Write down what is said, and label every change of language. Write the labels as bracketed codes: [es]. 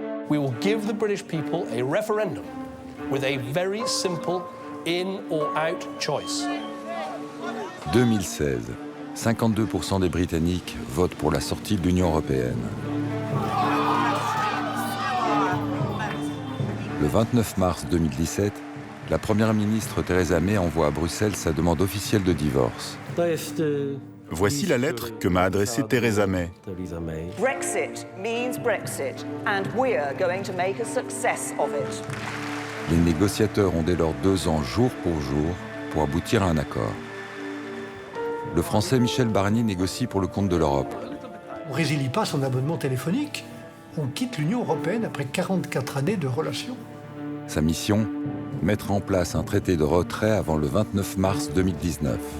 [en] We will give the British people a referendum with a very simple in or out choice. [fr] 2016, 52% des Britanniques votent pour la sortie de l'Union européenne. Le 29 mars 2017, la première ministre Theresa May envoie à Bruxelles sa demande officielle de divorce. Voici la lettre que m'a adressée Theresa May. [en] Brexit means Brexit, and we're going to make a success of it. [fr] Les négociateurs ont dès lors 2 ans jour pour aboutir à un accord. Le Français Michel Barnier négocie pour le compte de l'Europe. On ne résilie pas son abonnement téléphonique. On quitte l'Union européenne après 44 années de relations. Sa mission, mettre en place un traité de retrait avant le 29 mars 2019.